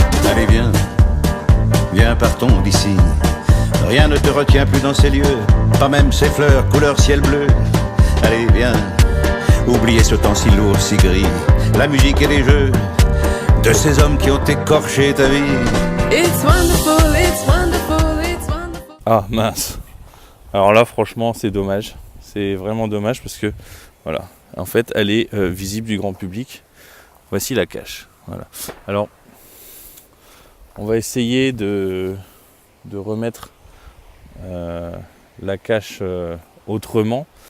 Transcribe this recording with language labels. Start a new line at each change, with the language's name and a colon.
French: Allez viens, viens partons d'ici. Rien ne te retient plus dans ces lieux, pas même ces fleurs couleur ciel bleu. Allez viens, oubliez ce temps si lourd, si gris, la musique et les jeux de ces hommes qui ont écorché ta vie.
English: It's wonderful, it's wonderful, it's wonderful.
French: Ah mince. Alors là franchement c'est dommage. C'est vraiment dommage parce que voilà, en fait elle est visible du grand public. Voici la cache. Voilà. Alors on va essayer de remettre la cache autrement.